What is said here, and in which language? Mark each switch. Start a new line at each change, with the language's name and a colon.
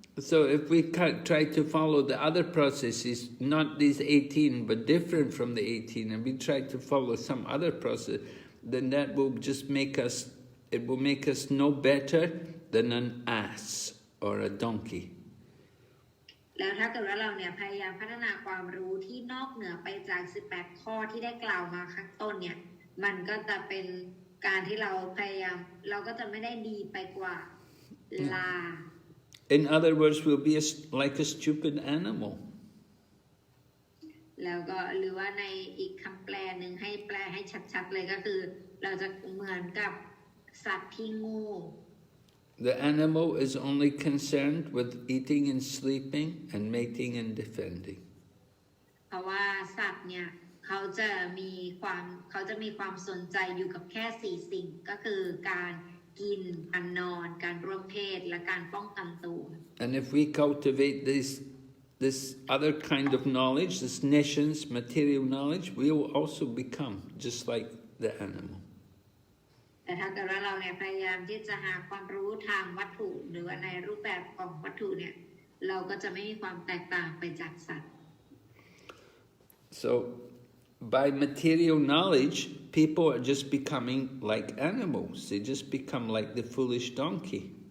English: So if we try to follow the other processes, not these 18, but different from the 18, and we try to follow some other process, then that will just make us, it will make us no better than an ass or a donkey.
Thai: แล้วถ้าเกิดว่าเราเนี่ยพยายามพัฒนาความรู้ที่นอกเหนือไปจาก18ข้อที่ได้กล่าวมาข้างต้นเนี่ยมันก็จะเป็นการที่เราพยายามเราก็จะไม่ได้ดีไปกว่าลา
English: In other words, we'll be like a stupid animal.
Thai: แล้วก็หรือว่าในอีกคำแปลหนึ่งให้แปลให้ชัดๆเลยก็คือเราจะเหมือนกับสัตว์ที่โง่
English: The animal is only concerned with eating and sleeping and mating and defending.
Thai: เพราะว่าสัตว์เนี่ยเขาจะมีความสนใจอยู่กับแค่4สิ่งก็คือการกินการนอนการร่วมเพศและการป้องกันตัว
English: And if we cultivate this other kind of knowledge, this nescience, material knowledge, we will also become just like the animal.
Thai: แต่ถ้าเกิดว่าเราเนี่ยพยายามที่จะหาความรู้ทางวัตถุหรือว่าในรูปแบบของวัตถุเนี่ยเราก็จะไม่มีความแตกต่างไปจากสัตว์
English: So by material knowledge, people are just becoming like animals. They just become like the foolish donkey.